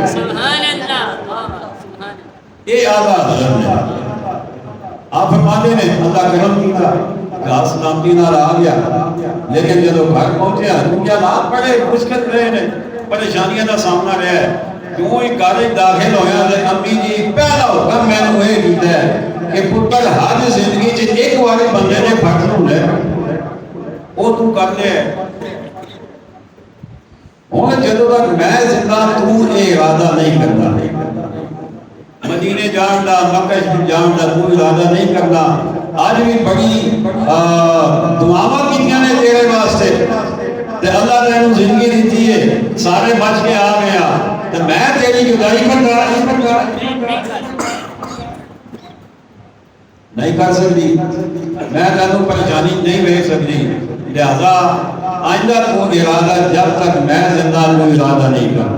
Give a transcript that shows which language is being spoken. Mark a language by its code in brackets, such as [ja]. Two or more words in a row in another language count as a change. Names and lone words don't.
[ar] سبحان اللہ. [ur] یہ آدھا حضرت ہے. [pa] آپ فرماتے ہیں اللہ کرم کیتا جہاز سلامتی نال آ گیا, لیکن جب گھر پہنچیا کیا حالات بڑے مشکل رہے نے, پریشانیاں کا سامنا رہا ہے. کیوں ہی کالج داخل ہویا تے امی جی پہلا حکم میں نے یہ کیتا ہے کہ پتر ہر زندگی چ ایک بار بندے نے فرض ہونا ہے وہ تو کر لے. ہن جدوں تک میں زندہ تو یہ ارادہ نہیں کرنا, مدینے جان دا مکہ جان دا کوئی ارادہ نہیں کرنا. آج بھی بڑی دعاواں کیتیاں نے تیرے واسطے تے اللہ نے انہوں زندگی دیتی ہے, سارے بچ کے آ گیا تے میں تیری جدائی نہیں کر سکتی, میں تینوں پریشانی نہیں بھیج سکتی. لہذا آئندہ کو ارادہ جب تک میں زندہ کوئی ارادہ نہیں کرتا.